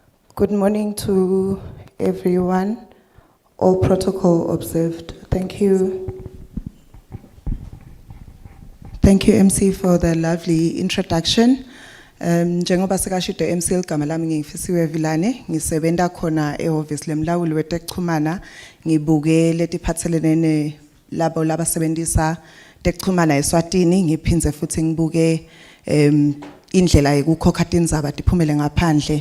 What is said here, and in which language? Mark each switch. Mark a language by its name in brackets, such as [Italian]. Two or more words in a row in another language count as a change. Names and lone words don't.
[English] Good morning to everyone. All protocol observed. Thank you. Thank you, MC, for the lovely introduction. [Swati] Njengoba sekashito MC igama lami ngingifisiwe Vilane, ngisebenza khona ehhovisi lemlawuli weTekuxhumana, ngibuke letiphathelene labo labasebenzisa Tekuxhumana eSwatini, ngiphinze futhi ngibuke indlela yokukhokha tindzaba tiphumele ngaphandle.